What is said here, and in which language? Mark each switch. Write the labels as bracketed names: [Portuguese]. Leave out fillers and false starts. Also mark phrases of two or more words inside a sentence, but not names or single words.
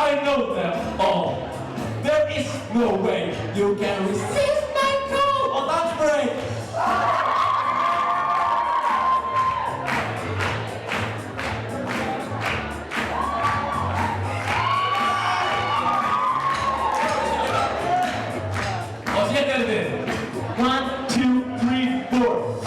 [English] know them all. There is no way you can resist my call on dance break. [Icelandic] Og sér erum við 1, 2, 3, 4